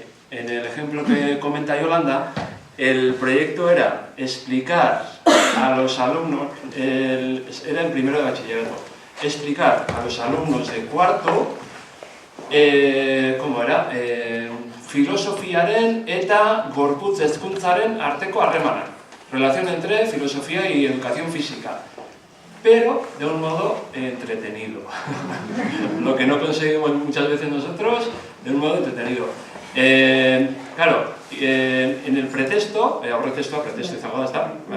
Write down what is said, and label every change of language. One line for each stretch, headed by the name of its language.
Spanish: En el ejemplo que comenta Yolanda, el proyecto era explicar a los alumnos, era en primero de bachillerato, explicar a los alumnos de cuarto, ¿cómo era?
Basque: Filosofiaren eta gorputz hezkuntzaren arteko harremana.
Spanish: Relación entre filosofía y educación física, pero de un modo entretenido. Lo que no conseguimos muchas veces nosotros, de un modo entretenido. Claro, en el pretexto, pretexto
Basque: izango da, ezta?